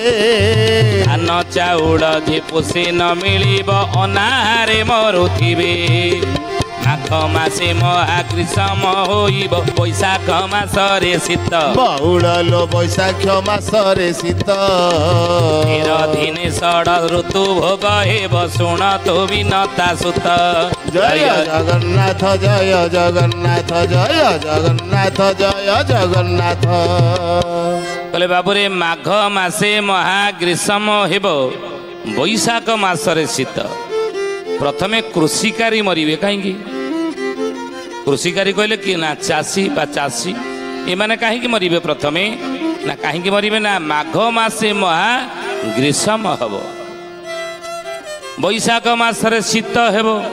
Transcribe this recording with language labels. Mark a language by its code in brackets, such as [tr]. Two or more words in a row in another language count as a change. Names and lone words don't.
[or] ଧାନ ଚାଉଳ ଯେ ପୋଷେ ନ ମିଳିବ ଅନାହାରେ ମରୁଥିବେ। ମାଘ ମାସେ ମହାଗ୍ରୀଷ୍ମ ହୋଇବ ବୈଶାଖ ମାସରେ ଶୀତ ବହୁଲ ଲୋ ବୈଶାଖ ମାସରେ ଶୀତ 13 ଦିନେ ଷଡ ଋତୁ ଭୋଗ ହେବ ଶୁଣ ତୋ ବିନତା ସୁତ। ଜୟ ଜଗନ୍ନାଥ ଜୟ ଜଗନ୍ନାଥ ଜୟ ଜଗନ୍ନାଥ ଜୟ ଜଗନ୍ନାଥ। କହିଲେ ବାବୁରେ ମାଘ ମାସେ ମହାଗ୍ରୀଷ୍ମ ହେବ ବୈଶାଖ ମାସରେ ଶୀତ। ପ୍ରଥମେ କୃଷିକାରୀ ମରିବେ କହିଁ କୃଷିକାରୀ କହିଲେ କି ନା ଚାଷୀ ବା ଚାଷୀ ଏମାନେ କହିଁ ମରିବେ ପ୍ରଥମେ ନା କହିଁ ମରିବେ ନା ମାଘ ମାସେ ମହା ଗ୍ରୀଷ୍ମ ହବ ବୈଶାଖ ମାସରେ ଶୀତ ହେବ।